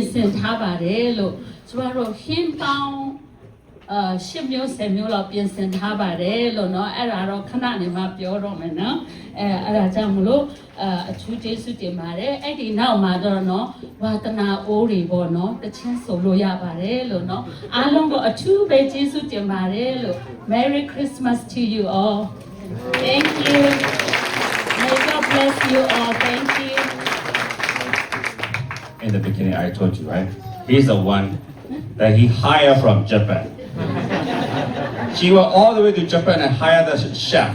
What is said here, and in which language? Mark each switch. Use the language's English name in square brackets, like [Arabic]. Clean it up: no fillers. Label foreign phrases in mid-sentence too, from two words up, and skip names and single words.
[Burmese] ဆင်ထားပါတယ်လို့ကျမတို့ခင်းပေါင်း10မျိုး10မျိုးလောက်ပြင်ဆင်ထားပါတယ်လို့เนาะအဲ့ဒါတော့ခဏနေမှပြောတော့မယ်เนาะအဲ့ဒါကြောင့်မလို့အထူးကျေးဇူးတင်ပါတယ်အဲ့ဒီနောက်မှာတော့เนาะဝါသနာအိုးတွေပေါ့เนาะတချင်းဆိုလို့ရပါတယ်လို့เนาะအားလုံးကိုအထူးပဲကျေးဇူးတင်ပါတယ်လို့ [English] Merry Christmas to you all thank you may God bless you all thank you In the beginning I told you right he's the one that he hired from Japan she went all the way to Japan and hired the chef.